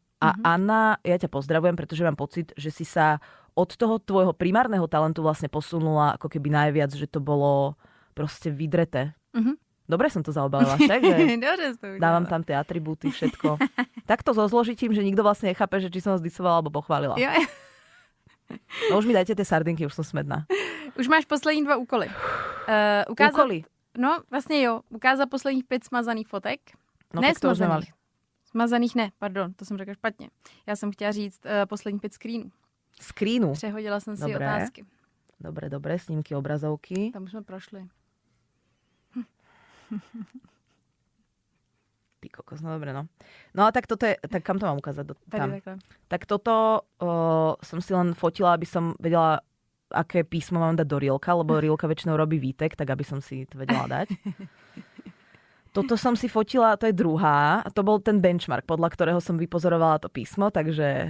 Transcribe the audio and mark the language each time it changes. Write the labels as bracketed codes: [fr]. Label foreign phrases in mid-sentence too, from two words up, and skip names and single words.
[sk] A Anna, ja ťa pozdravujem, pretože mám pocit, že si sa od toho tvojho primárneho talentu vlastne posunula ako keby najviac, že to bolo proste vydreté. Dobre som to zaobalila, však? Dávam tam tie atribúty, všetko. Takto so zložitím, že nikto vlastne nechápe, že či som ho zdisovala alebo pochválila. [cs] Jo. [sk] No už mi dajte tie sardinky, už som smedná. [cs] Už máš poslední 2 úkoly. Úkoly? No, vlastně jo. Ukázat posledních 5 smazaných fotek. No, ne to smazaných. Smazaných ne, pardon, to jsem řekla špatně. Já jsem chtěla říct posledních 5 screenů. Screenu? Přehodila jsem si otázky. [sk] Dobre, snímky, obrazovky. [cs] Tam už jsme prošli. [sk] Ty kokos, no dobre, no. No a tak toto je, tak kam to mám ukázať? [cs] Tady takhle. [sk] Tak toto som si len fotila, aby som vedela aké písmo mám dať do Rilka, lebo Rilka väčšinou robí výtek, tak aby som si to vedela dať. Toto som si fotila, to je druhá. To bol ten benchmark, podľa ktorého som vypozorovala to písmo, takže...